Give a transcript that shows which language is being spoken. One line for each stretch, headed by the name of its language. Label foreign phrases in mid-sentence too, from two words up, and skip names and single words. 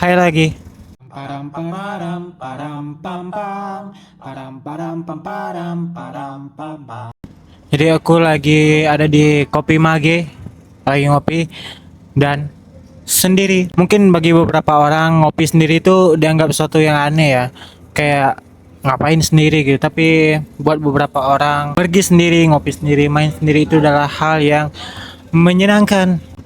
Indonesian: Hai lagi. Param pararam param pam pam param param pam param param pam pam. Jadi aku lagi ada di Kopi Mage, lagi ngopi dan sendiri. Mungkin bagi beberapa orang ngopi sendiri itu dianggap sesuatu yang aneh ya. Kayak ngapain sendiri gitu. Tapi buat beberapa orang pergi sendiri, ngopi sendiri, main sendiri itu adalah hal yang menyenangkan.